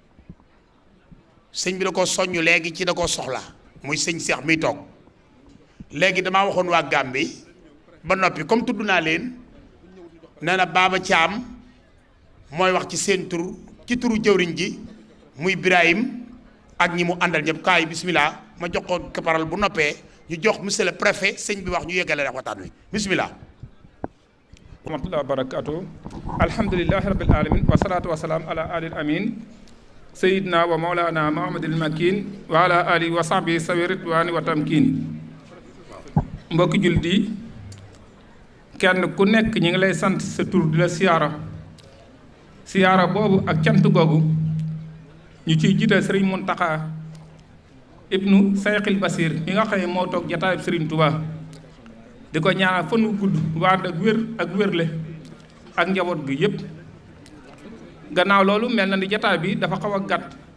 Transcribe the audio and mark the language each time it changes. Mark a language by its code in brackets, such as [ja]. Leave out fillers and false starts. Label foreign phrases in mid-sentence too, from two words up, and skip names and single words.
[wo] da koo soññ léegi ci da koo soxla muy sëñ Seex miy toog léegi damaa waxoon waa Gàmbi ba noppi comme tudd naa leen nee na Baba Thiam mooy wax ci seen tur ci turu jëwriñ ji muy Birahim ak ñi mu àndal ñëpp kaay bismillah ma jox ko kaparal bu noppee ñu jox [fr] monsieur le préfet [wo] sëñ bi wax ñu yeggale rek waxtaan wi bismillah [ar] ورحمة الله وبركاته الحمد لله رب العالمين والصلاة والسلام على الأمين سيدنا ومولانا محمد المكين وعلى آله وصحبه ذوي الرضوان والتمكين [wo] mbokki jullit yi kenn ku nekk ñi ngi lay sant sa tur di la siyaara boobu ak cant googu ñu ciy jiital sëriñ Muntaxa ibnu Sayxil Basir mi nga xam ne moo toog jataayub sëriñ Tuubaa di ko ñaanal fan wu gudd waand ak wér ak wérle ak njaboot gi yépp gannaaw loolu mel na ni jataay bi dafa xaw a gàtt